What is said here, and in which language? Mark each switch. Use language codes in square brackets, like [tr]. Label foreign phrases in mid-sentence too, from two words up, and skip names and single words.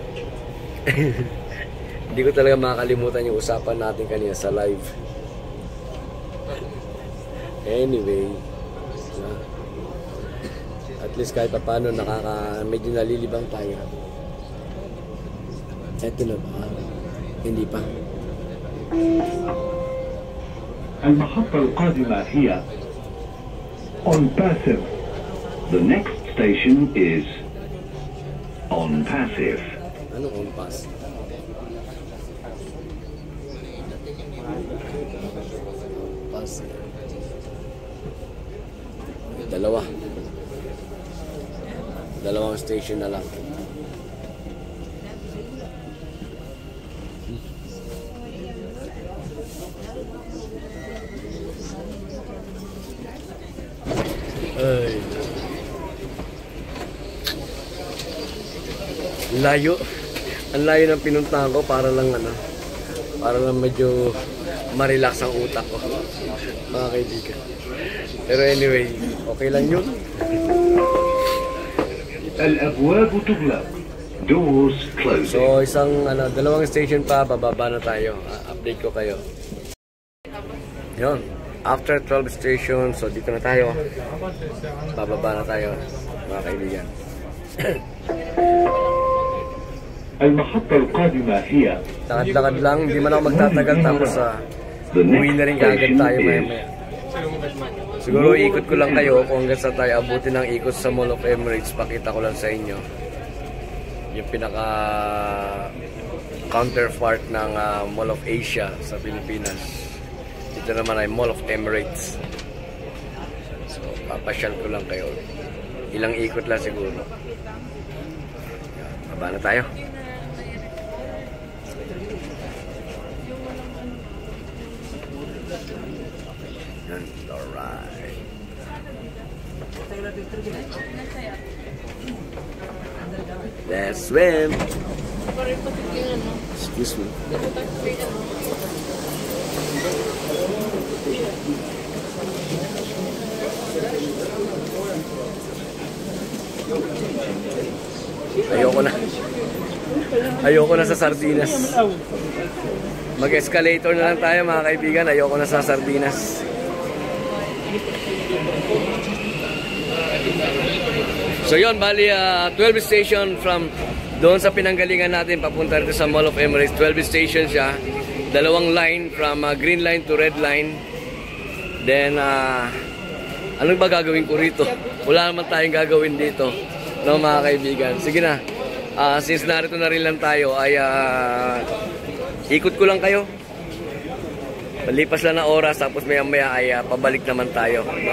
[tl] Hindi ko talaga makakalimutan yung usapan natin kanina sa live. Anyway, at least kahit paano medyo nalilibang tayo. Eto na ba? Hindi pa. [ar] المحطة القادمة هي [en] on passive. The next station is on passive. [tl] Ano [en] on pass? [tl] Pass. Dalawang station na lang. Ay. Layo. Ang layo ng pinuntahan ko para lang medyo ma-relax ang utak ko. Mga kaibigan. Pero anyway, okay lang yun. [ar] الأبواب تغلق. [en] Doors closing. [tl] So dalawang station pa, bababa na tayo. Update ko kayo. Yun. [en] After 12 stations, [tl] so dito na tayo. Bababa na tayo, mga kaibigan. [ar] المحطة القادمة هي [tl] Lakad-lakad lang, hindi man ako magtatagal tapos uwi na rin kaagad tayo maya-maya. Siguro ikot ko lang kayo kung hanggang sa tayo abutin ng ikot sa Mall of Emirates. Pakita ko lang sa inyo yung pinaka counterpart ng Mall of Asia sa Pilipinas. Dito naman ay Mall of Emirates. So, papasyal ko lang kayo. Ilang ikot lang siguro. Baba na tayo. Alright. [en] Let's swim. Excuse me. [tl] Ayoko na sa sardinas. Mag-escalator na lang tayo mga kaibigan. Ayoko na sa sardinas. So yun, bali 12 station from doon sa pinanggalingan natin papunta rito sa Mall of Emirates. 12 station siya. Dalawang line [en] from green line to red line. [tl] Then anong ba gagawin ko rito? Wala naman tayong gagawin dito, no mga kaibigan. Sige na. Since narito na rin lang tayo ay ikot ko lang kayo. Palipas lang na oras tapos maya-maya ay pabalik naman tayo, no?